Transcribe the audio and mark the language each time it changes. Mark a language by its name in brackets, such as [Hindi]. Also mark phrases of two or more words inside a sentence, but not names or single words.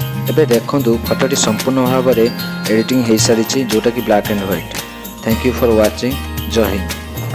[Odia] ଏବେ ଦେଖନ୍ତୁ ଫଟୋଟି ସମ୍ପୂର୍ଣ୍ଣ ଭାବରେ ଏଡ଼ିଟିଂ ହୋଇସାରିଛି, ଯେଉଁଟାକି [English] black and white. Thank you for watching. [Hindi] जय हिंद।